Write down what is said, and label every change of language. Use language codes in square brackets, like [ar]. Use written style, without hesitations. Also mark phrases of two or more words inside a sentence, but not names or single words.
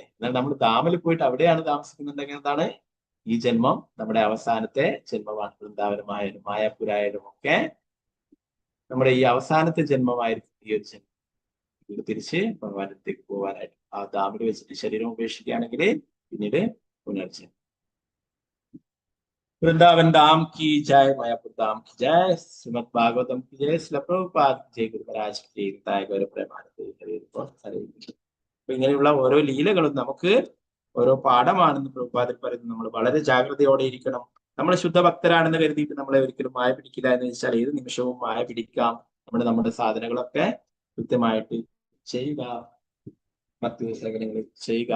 [ml] എന്നാൽ നമ്മൾ ധാമിൽ പോയിട്ട് അവിടെയാണ് താമസിക്കുന്നുണ്ടെങ്കിൽ എന്താണ്, ഈ ജന്മം നമ്മുടെ അവസാനത്തെ ജന്മമാണ്. വൃന്ദാവനമായാലും മായാപുരായാലും ഒക്കെ നമ്മുടെ ഈ അവസാനത്തെ ജന്മമായിരിക്കും ഈ ഒരു ജന്മം. ഇത് തിരിച്ച് ഭഗവാന്റെ അടുത്തേക്ക് പോകാനായിട്ട് ആ ധാമിൽ വെച്ചിട്ട് ശരീരം ഉപേക്ഷിക്കുകയാണെങ്കിൽ പിന്നീട് പുനർജന്മം. [hi] वृंदावन धाम की जय, मायापुर धाम की जय, श्रीमद् भागवतम की जय, श्रील प्रभुपाद जय, गुरु महाराज की जय, [ml] ഗൗര പ്രേമാനന്ദ. അപ്പൊ ഇങ്ങനെയുള്ള ഓരോ ലീലകളും നമുക്ക് ഓരോ പാഠമാണെന്ന് പ്രഭുപാദൻ പറയുന്നത്. നമ്മൾ വളരെ ജാഗ്രതയോടെ ഇരിക്കണം. നമ്മൾ ശുദ്ധഭക്തരാണെന്ന് കരുതിയിട്ട് നമ്മളെ ഒരിക്കലും മായ പിടിക്കില്ല എന്ന് വെച്ചാൽ ഏത് നിമിഷവും മായ പിടിക്കാം. നമ്മുടെ സാധനങ്ങളൊക്കെ കൃത്യമായിട്ട് ചെയ്യുക, ഭക്തി സേവനങ്ങൾ ചെയ്യുക.